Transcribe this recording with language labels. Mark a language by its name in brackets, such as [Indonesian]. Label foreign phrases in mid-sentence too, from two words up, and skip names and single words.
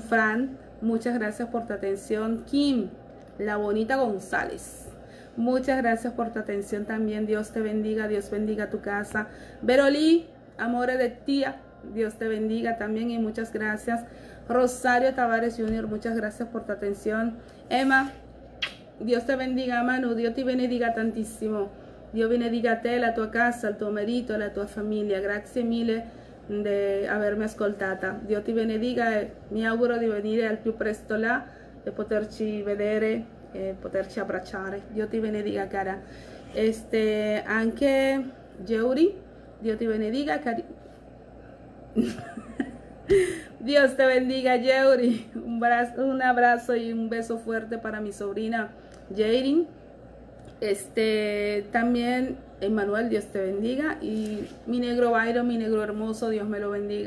[Spanish] Fran, muchas gracias por tu atención. Kim, la bonita González, muchas gracias por tu atención también. Dios te bendiga, Dios bendiga tu casa. Verolí, amore de tía, Dios te bendiga también y muchas gracias. Rosario Tavares Jr., muchas gracias por tu atención. Emma, Dios te bendiga, Manu, Dios te bendiga tantísimo. [Italian] Dio benediga a te, la tua casa, il tuo marito, la tua famiglia. Grazie mille di avermi ascoltata. Dio ti benedica e mi auguro di venire al più presto là e poterci vedere e poterci abbracciare. Dio ti benedica, cara. Anche Yeuri, Dio ti benedica, [Spanish] Dios te bendiga, Yeuri. Un abrazo y un beso fuerte para mi sobrina Jairin. También Emmanuel, Dios te bendiga, y mi negro Byron, mi negro hermoso, Dios me lo bendiga.